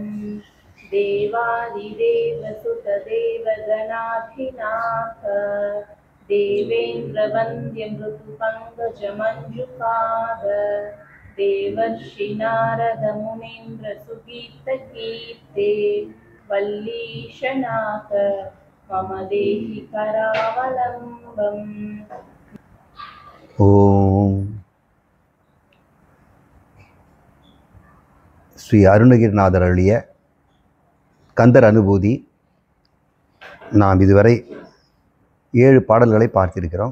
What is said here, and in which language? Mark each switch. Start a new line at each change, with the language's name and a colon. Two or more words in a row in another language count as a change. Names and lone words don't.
Sanskrit: देवादिदेव सुतदेव गणाधिनाथ देवेन्द्र वन्द्य मृदुपङ्कज मञ्जुपाद देवर्षि नारद मुनीन्द्र सुगीत कीर्ते वल्लीशनाथ मम देहि करावलम्बम्।
Tamil: ஓம் ஸ்ரீ அருணகிரிநாதர் அருளிய கந்தர் அனுபூதி. நாம் இதுவரை 7 பாடல்களை பார்த்திருக்கிறோம்.